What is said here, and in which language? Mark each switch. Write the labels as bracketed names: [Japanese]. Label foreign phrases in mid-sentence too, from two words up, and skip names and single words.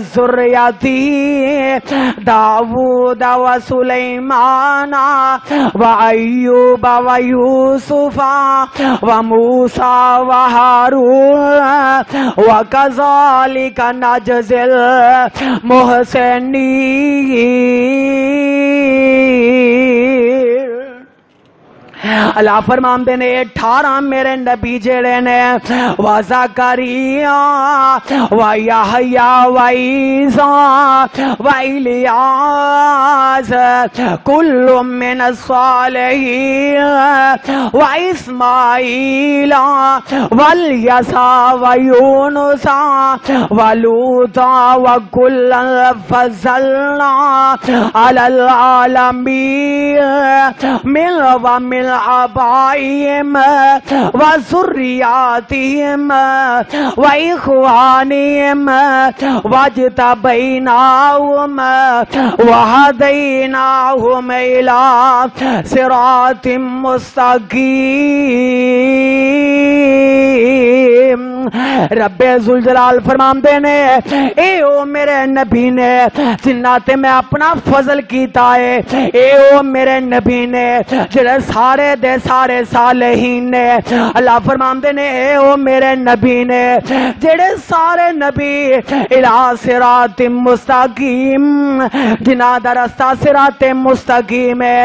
[Arabic] ذُرِّيَّتِهِ داود وسليمان وأيوب ويوسف وموسى وهارون وكذلك نجزي المحسنين۔ [Punjabi] اللہ فرماندے نے 18 میرے نبی جڑے نے [Arabic] وزکریا ویحییٰ وعیسیٰ والیاس کل من الصالحین واسماعیل والیسع ویونس ولوطا وکلا فضلنا علی العالمین من آبائهم وذرياتهم وإخوانهم واجتبيناهم وهديناهم إلى صراط مستقيم. [Punjabi] رب ذوالجلال فرماندے نے اے او میرے نبی نے جنہ تے میں اپنا فضل کیتا ہے، اے او میرے نبی نے جڑے سارے دے سارے صالحین نے. اللہ فرماندے نے اے او میرے نبی نے جڑے سارے نبی الہ [Arabic] صراط مستقیم [Punjabi] جنہ دا رستہ [Arabic] صراط مستقیم [Punjabi] ہے.